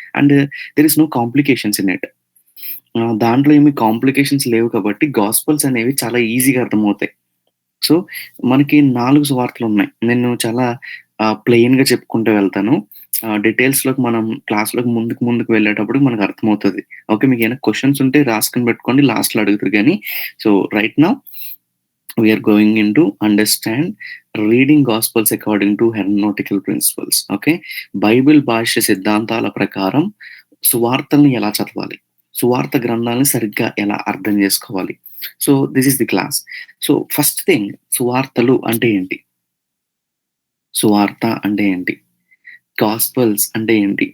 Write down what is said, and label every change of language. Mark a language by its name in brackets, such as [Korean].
[English] And there is no complications in it. [Telugu] దాంట్లో ఏమి complications లేవు కాబట్టి గాస్పెల్స్ అనేవి చాలా ఈజీగా అర్థమవుతాయి. సో, మనకి 4 సువార్తలున్నాయి. నేను చాలా ప్లెయిన్‌గా చెప్పుకుంటూ వెళ్తాను. డీటెయిల్స్‌లోకి మనం క్లాస్‌లోకి ముందుకు వెళ్ళేటప్పటికి మనకు అర్థమవుతది. ఓకే. మీకేమైనా క్వెషన్స్ ఉంటే రాసుకొని పెట్టుకోండి. లాస్ట్‌లో అడుగుదురు గానీ. [English] So, right now we are going into understand reading gospels according to hermeneutical principles. [Telugu] Okay. Bible భాష్య సిద్ధాంతాల ప్రకారం సువార్తల్ని ఎలా చదవాలి? సువార్త గ్రంథాలను సరిగ్గా ఎలా అర్థం జేసుకోవాలి? [English] So, this is the class. So, first thing [Telugu] సువార్తలు అంటే ఏంటి? సువార్త అంటే ఏంటి? గాస్పెల్స్ అంటే ఏంటి?